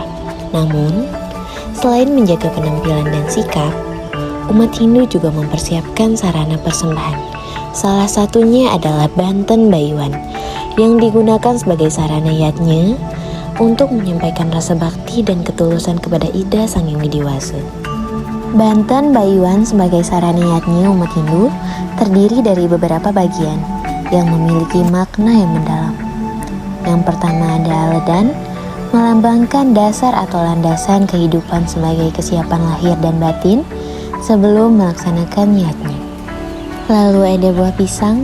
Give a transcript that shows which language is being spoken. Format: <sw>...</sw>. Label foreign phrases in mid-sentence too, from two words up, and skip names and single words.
<id>Namun, selain menjaga penampilan dan sikap, umat Hindu juga mempersiapkan sarana persembahan. Salah satunya adalah Banten Bayuan yang digunakan sebagai sarana yatnya untuk menyampaikan rasa bakti dan ketulusan kepada Ida Sang Hyang Widi-Wasa. Banten Bayuan sebagai sarana yatnya umat Hindu terdiri dari beberapa bagian yang memiliki makna yang mendalam. Yang pertama ada Aledan, melambangkan dasar atau landasan kehidupan sebagai kesiapan lahir dan batin sebelum melaksanakan niatnya. Lalu ada buah pisang.</id>